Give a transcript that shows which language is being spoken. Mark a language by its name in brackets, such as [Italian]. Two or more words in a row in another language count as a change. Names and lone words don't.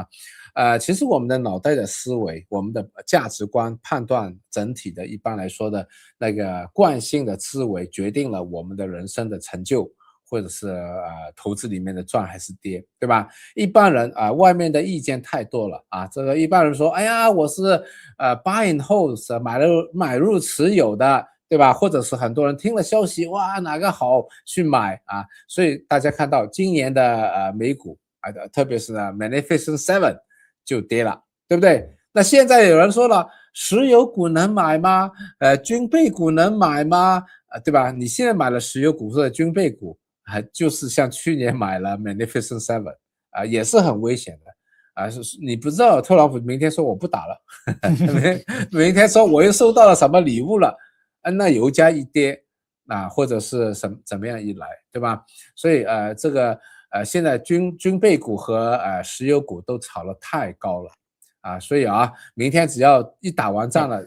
[Chinese] 其實我們的腦袋的思維，我們的價值觀判斷整體的，一般來說的那個慣性的思維，決定了我們的人生的成就，或者是投資裡面的賺還是跌，對吧？一般人外面的意見太多了啊，這個一般人說，哎呀，我是 [English] buy and hold [Chinese] 買入持有的，對吧？或者是很多人聽了消息，哇，哪個好去買啊？所以大家看到今年的美股特別是呢 Magnificent Seven 就跌了，對不對？那現在有人說了，石油股能買嗎？軍備股能買嗎？對吧？你現在買了石油股或者軍備股，就是像去年買了 Magnificent Seven 也是很危險的你不知道特朗普明天說我不打了明天說我又收到了什麼禮物了那油價一跌或者是怎麼樣一來，對吧？所以這個現在軍備股和石油股都炒得太高了所以明天只要一打完仗了，